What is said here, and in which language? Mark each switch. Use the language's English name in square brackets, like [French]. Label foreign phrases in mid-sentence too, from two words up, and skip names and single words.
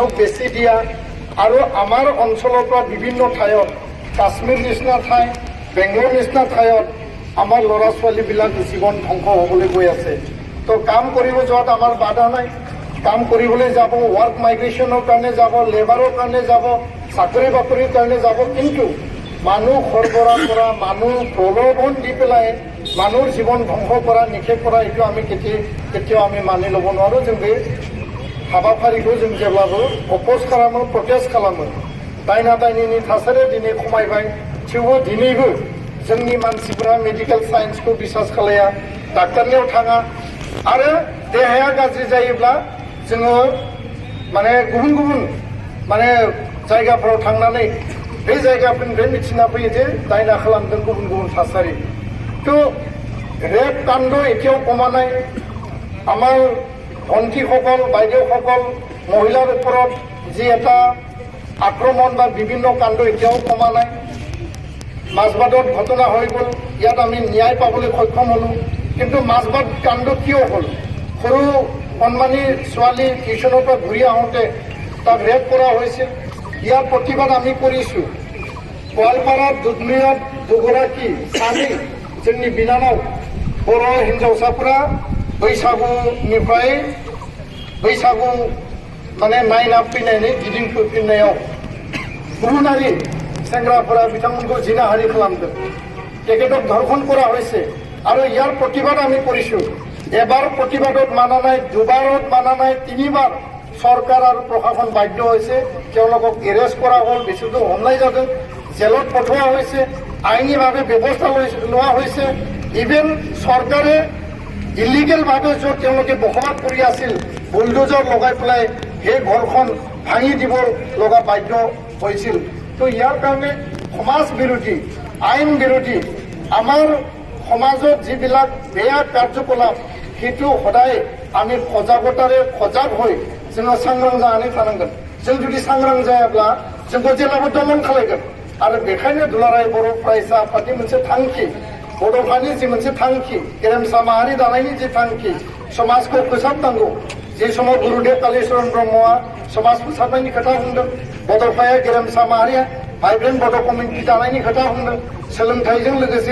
[Assamese] বেছি দিয়া আৰু আমাৰ অঞ্চলৰ পৰা বিভিন্ন ঠাইত কাশ্মীৰ নিচিনা ঠাই বেংগলোৰ নিচিনা ঠাইত আমাৰ ল'ৰা ছোৱালীবিলাক জীৱন ধ্বংস হ'বলৈ গৈ আছে তো কাম কৰিব যোৱাত আমাৰ বাধা নাই কাম কৰিবলৈ যাব ৱৰ্ক মাইগ্ৰেশ্যনৰ কাৰণে যাব লেবাৰৰ কাৰণে যাব চাকৰি বাকৰিৰ কাৰণে যাব কিন্তু মানুহ সৰবৰাহ কৰা মানুহ প্ৰলোভন দি পেলাই মানুহৰ জীৱন ধ্বংস কৰা নিষেধ কৰা এইটো আমি কেতিয়াও আমি মানি ল'ব নোৱাৰোঁ [Bodo] जों बे हाबाफारिखौ जों जेब्लाबो अपोज खालामो प्रटेस्ट खालामो दायना दायनिनि थासारिया दिनै खमायबाय थेवबो दिनैबो जोंनि मानसिफोरा मेडिकेल साइन्सखौ बिसास खालाया डाक्टारनियाव थाङा आरो देहाया गाज्रि जायोब्ला जोङो माने गुबुन गुबुन माने जायगाफोराव थांनानै बे जायगाफोरनिफ्राय मिथिना फैयो जे दायना खालामदों गुबुन गुबुन थासारि [Assamese] তো ৰেপ কাণ্ড এতিয়াও কমা নাই [Bodo] আমাৰ ভণ্টিসকল বাইদেউসকল মহিলাৰ ওপৰত যি এটা আক্ৰমণ বা বিভিন্ন কাণ্ড এতিয়াও কমা নাই [Assamese] মাজবাটত ঘটনা হৈ গ'ল ইয়াত আমি ন্যায় পাবলৈ সক্ষম হ'লোঁ কিন্তু মাজবাট কাণ্ড কিয় হ'ল সৰু কণমানি ছোৱালী টিউশ্যনৰ পৰা ঘূৰি আহোঁতে তাক ৰেপ কৰা হৈছিল ইয়াৰ প্ৰতিবাদ আমি কৰিছোঁ গোৱালপাৰাত দুধনৈত দুগৰাকী স্বামী [Bodo] जोंनि बिनानाव बर' हिन्जावसाफोरा बैसागुनिफ्राय बैसागु माने नायना फैनायनि गिदिंफैफिननायाव गुबुनारि सेंग्राफोरा बिथांमोनखौ जिनाहारि खालामदों [Assamese] তেখেতক ধৰ্ষণ কৰা হৈছে আৰু ইয়াৰ প্ৰতিবাদ আমি কৰিছোঁ এবাৰ প্ৰতিবাদত মানা নাই দুবাৰত মানা নাই তিনিবাৰ চৰকাৰ আৰু প্ৰশাসন বাধ্য হৈছে তেওঁলোকক এৰেষ্ট কৰা হ'ল বেছিটো হমলাই যাদৱ জেলত পঠোৱা হৈছে আইনীভাৱে ব্যৱস্থা লোৱা হৈছে ইভেন চৰকাৰে ইলিগেলভাৱে য'ত তেওঁলোকে বসবাস কৰি আছিল বুলডোজাৰ লগাই পেলাই সেই ঘৰখন ভাঙি দিব লগা বাধ্য হৈছিল তো ইয়াৰ কাৰণে সমাজ বিৰোধী আইন বিৰোধী আমাৰ সমাজত যিবিলাক বেয়া কাৰ্যকলাপ সেইটো সদায় আমি সজাগতাৰে সজাগ হৈ [Bodo] जोङो सांग्रां जानानै थानांगोन जों जुदि सांग्रां जायाब्ला जोंखौ जेब्लाबो दमन खालायगोन आरो बेखायनो दुलाराय बर' फरायसा आफादनि मोनसे थांखि बड'फानि जि मोनसे थांखि गेरेमसा माहारि दानायनि जि थांखि समाजखौ फोसाबनांगौ जे समाव गुरुदेव कालीचरण ब्रह्मआ समाज फोसाबनायनि खोथा बुंदों बड'फाया गेरेमसा माहारिया भाइब्रेन्ट बड' कमिउनिटि दानायनि खोथा बुंदों सोलोंथाइजों लोगोसे